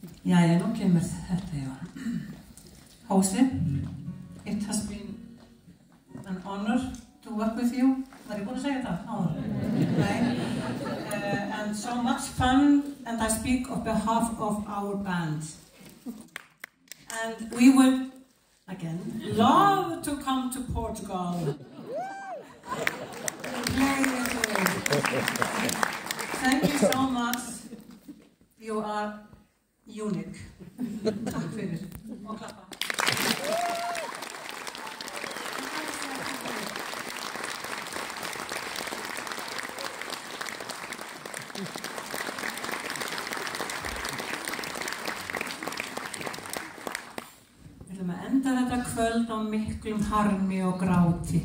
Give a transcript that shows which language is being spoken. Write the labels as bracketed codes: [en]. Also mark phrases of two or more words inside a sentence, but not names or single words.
[is] Jæja, nú kemur þetta, já. [en] Jose, it has been an honor to work with you. [is] Var ég búin að segja það? [en] And so much fun, and I speak on behalf of our band. And we would, again, love to come to Portugal. Play with you. Thank you so much. You are unique. [is] Takk fyrir. Og klappa. Við ætlum að enda þetta kvöld á miklum harmi og gráti.